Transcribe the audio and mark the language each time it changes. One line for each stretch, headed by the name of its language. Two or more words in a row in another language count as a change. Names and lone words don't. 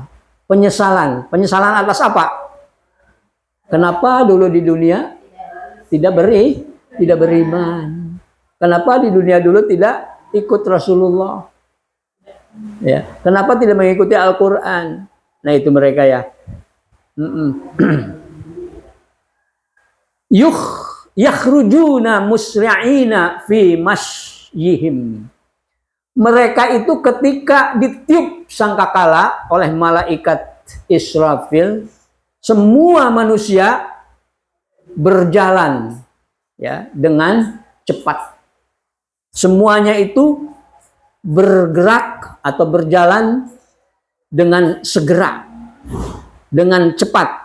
Indonesian: Penyesalan atas apa? Kenapa dulu di dunia tidak beriman? Kenapa di dunia dulu tidak ikut Rasulullah? Ya, kenapa tidak mengikuti Al-Qur'an? Nah, itu mereka ya.
Arabic: يخرجون مسرعين في مشيهم.
Indonesian: Mereka itu ketika ditiup sangkakala oleh malaikat Israfil, semua manusia berjalan ya dengan cepat. Semuanya itu bergerak atau berjalan dengan segera, dengan cepat.